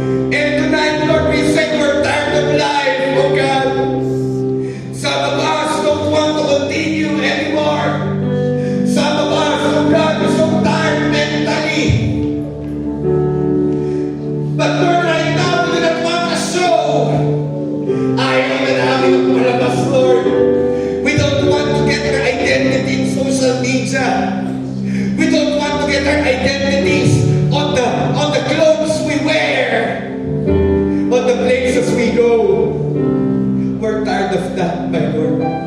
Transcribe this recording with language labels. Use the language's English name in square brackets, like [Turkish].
[English] And tonight, Lord, we say we're tired of life, oh God. Some of us don't want to continue anymore. Some of us, oh God, are so tired mentally. But Lord, right now, we do not want to show. [Filipino] Ayaw na namin ang malabas, Lord. [English] We don't want to get our identity in social media. We don't want to get our identities on the clothes we wear, on the places we go. We're tired of that, my Lord.